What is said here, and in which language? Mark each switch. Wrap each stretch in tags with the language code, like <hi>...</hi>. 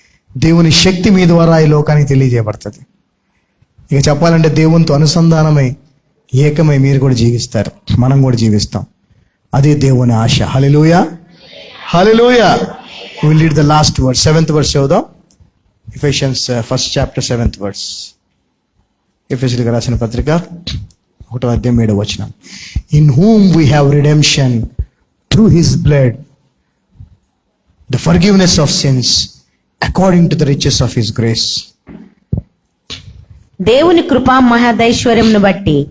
<te>దేవుని శక్తి మీ ద్వారా ఈ లోకానికి తెలియజేయబడుతుంది. ఇక చెప్పాలంటే దేవునితో అనుసంధానమై ఏకమై మీరు కూడా జీవిస్తారు, మనం కూడా జీవిస్తాం. అదే దేవుని ఆశ.</te> <en>Hallelujah, hallelujah. Will read the last word, 7th verse</en> <te>చదువుదాం.</te> <en>Ephesians 1st chapter 7th verse.</en> <te>ఎఫెసీయులకు రాసిన పత్రిక 1వ అధ్యాయం 7వ వచనం.</te> <en>In whom we have redemption through his blood, the forgiveness of sins according to the riches of his grace.</en> <te>దేవుని కృపా మహదైశ్వర్యమును బట్టి</te>